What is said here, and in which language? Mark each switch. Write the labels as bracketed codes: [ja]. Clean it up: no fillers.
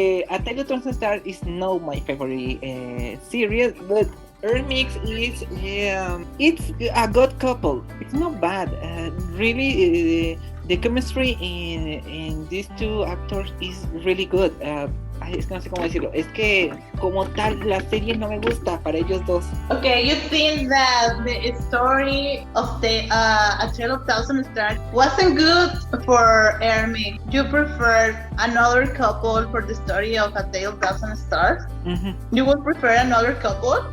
[en] Attack the Thousand Star is not my favorite series, but Hermix is it's a good couple. It's not bad. Really, the chemistry in these two actors is really good. [es] Es que no sé cómo decirlo. Es que como tal la serie no me gusta para ellos dos. [en] Okay, you think that the story of the A Tale of Thousand Stars wasn't good for Hermit. You prefer another couple for the story of A Tale of Thousand Stars? Mm-hmm. You would prefer another couple?